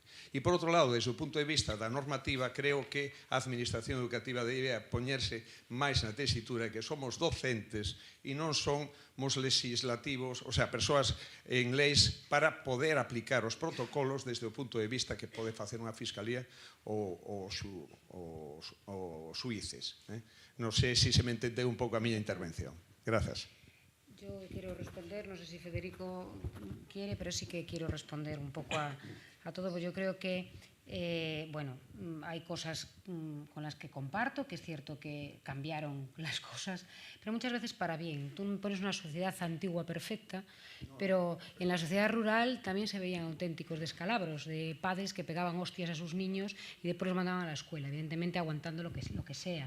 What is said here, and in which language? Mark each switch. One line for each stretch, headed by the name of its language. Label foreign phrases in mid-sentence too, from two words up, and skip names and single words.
Galician: E por outro lado, desde o punto de vista da normativa, creo que a Administración Educativa debe poñerse máis na tesitura que somos docentes e non somos legislativos,
Spanish: o sea,
Galician: persoas en leis para poder aplicar os protocolos desde o punto de vista que pode facer unha fiscalía ou xuíces. Non sei se me entendeu un pouco a miña intervención. Gracias.
Spanish: Yo quiero responder, no sé si Federico quiere, pero sí que quiero responder un poco a todo, porque yo creo que hay cosas con las que comparto, que es cierto que cambiaron las cosas, pero muchas veces para bien. Tú pones una sociedad antigua perfecta, pero en la sociedad rural también se veían auténticos descalabros de padres que pegaban hostias a sus niños y después los mandaban a la escuela, evidentemente aguantando lo que sea.